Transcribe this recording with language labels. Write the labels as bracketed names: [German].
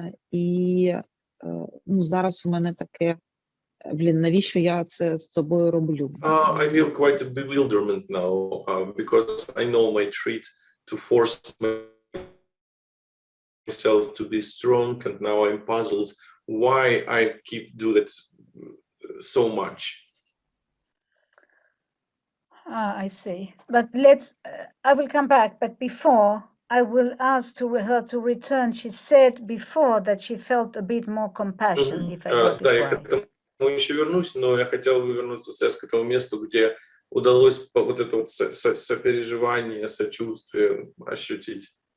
[Ukrainian] І ну, зараз у мене таке, навіщо я це з собою роблю? [English] I feel quite a bewilderment now because I know my trait to force myself to be strong, and now I'm puzzled why I keep do that so much. I see. But I will come back, but before I will ask her to return. She said before that she felt a bit more compassion, if I got it [Russian] Да, я [English] right. [Russian] к этому еще вернусь, но я хотел бы вернуться сейчас к этому месту, где удалось вот это вот сопереживание, сочувствие ощутить.